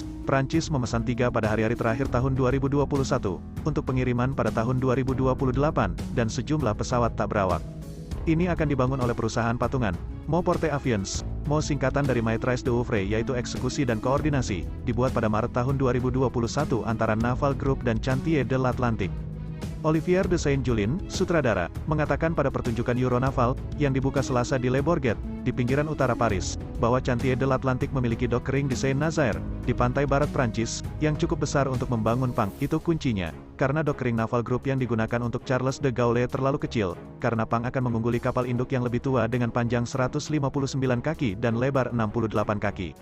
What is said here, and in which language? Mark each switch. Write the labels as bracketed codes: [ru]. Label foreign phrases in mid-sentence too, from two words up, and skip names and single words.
[id] Prancis memesan 3 pada hari-hari terakhir tahun 2021, untuk pengiriman pada tahun 2028, dan sejumlah pesawat tak berawak. Ini akan dibangun oleh perusahaan patungan, Mo Porte Avions, Mo singkatan dari [fr] Maîtrise d'œuvre [id] yaitu eksekusi dan koordinasi, dibuat pada Maret tahun 2021 antara Naval Group dan Chantier de l'Atlantique. Olivier de Saint-Julien, sutradara, mengatakan pada pertunjukan Euronaval, yang dibuka Selasa di Le Bourget, di pinggiran utara Paris, bahwa Chantier de l'Atlantique memiliki dok kering di Saint-Nazaire, di pantai barat Prancis, yang cukup besar untuk membangun PANG. Itu kuncinya, karena dok kering Naval Group yang digunakan untuk Charles de Gaulle terlalu kecil, karena PANG akan mengungguli kapal induk yang lebih tua dengan panjang 159 kaki dan lebar 68 kaki.